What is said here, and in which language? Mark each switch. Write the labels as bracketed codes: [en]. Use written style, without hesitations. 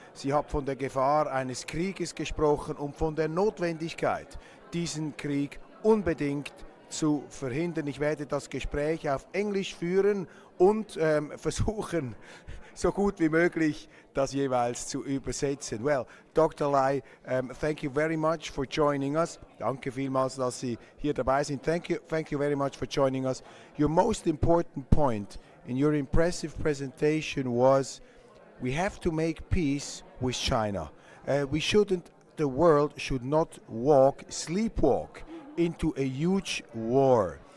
[de] Sie hat von der Gefahr eines Krieges gesprochen und von der Notwendigkeit, diesen Krieg unbedingt zu verhindern. Ich werde das Gespräch auf Englisch führen und versuchen, so gut wie möglich das jeweils zu übersetzen. [en] Well, Dr. Lei, thank you very much for joining us. [de] Danke vielmals, dass Sie hier dabei sind. [en] Thank you very much for joining us. Your most important point in your impressive presentation was we have to make peace with China. The world should not sleepwalk into a huge war.